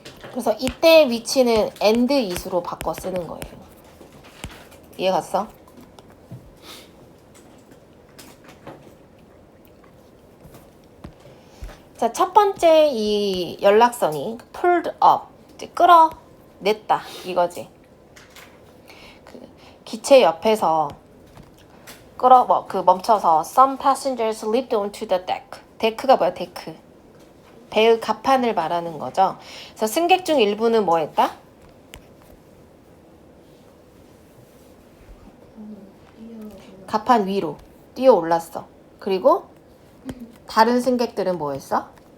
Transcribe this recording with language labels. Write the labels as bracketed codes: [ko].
[ko] 그래서 이때의 위치는 and is로 바꿔 쓰는 거예요. 이해 갔어? 자, 첫 번째 이 연락선이 [en] pulled up, [ko] 이제 끌어냈다 이거지. 그 기체 옆에서 멈춰서 [en] some passengers leaped onto the deck. [ko] 데크가 뭐야? 데크. 배의 갑판을 말하는 거죠. 그래서 승객 중 일부는 뭐 했다? 갑판 위로 뛰어 올랐어. 그리고 다른 승객들은 뭐 했어?